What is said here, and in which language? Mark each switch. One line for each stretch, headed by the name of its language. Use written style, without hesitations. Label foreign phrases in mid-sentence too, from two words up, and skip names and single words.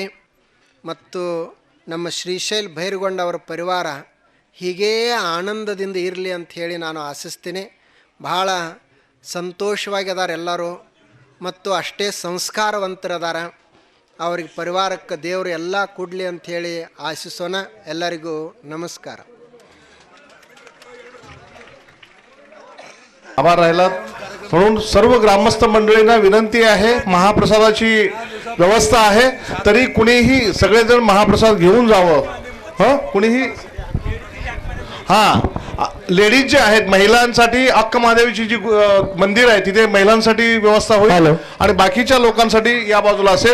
Kannada: ಮತ್ತು ನಮ್ಮ ಶ್ರೀಶೈಲ್ ಭೈರಗೊಂಡ ಅವರ ಪರಿವಾರ ಹೀಗೇ ಆನಂದದಿಂದ ಇರಲಿ ಅಂಥೇಳಿ ನಾನು ಆಶಿಸ್ತೀನಿ. ಭಾಳ ಸಂತೋಷವಾಗಿ ಅದಾರ ಎಲ್ಲರೂ ಮತ್ತು ಅಷ್ಟೇ ಸಂಸ್ಕಾರವಂತರದಾರ. ಅವ್ರಿಗೆ ಪರಿವಾರಕ್ಕೆ ದೇವರು ಎಲ್ಲ ಕೊಡಲಿ ಅಂಥೇಳಿ ಆಶಿಸೋಣ. ಎಲ್ಲರಿಗೂ नमस्कार.
Marathi: आभार राहिला. म्हणून सर्व ग्रामस्थ मंडळींना विनंती आहे, महाप्रसादाची व्यवस्था आहे, तरी कुणीही सगळेजण महाप्रसाद घेऊन जावं. कुणीही लेडीज जे आहेत महिलांसाठी अक्क महादेवीची जी मंदिर आहे तिथे महिलांसाठी व्यवस्था होईल आणि बाकीच्या लोकांसाठी या बाजूला असेल.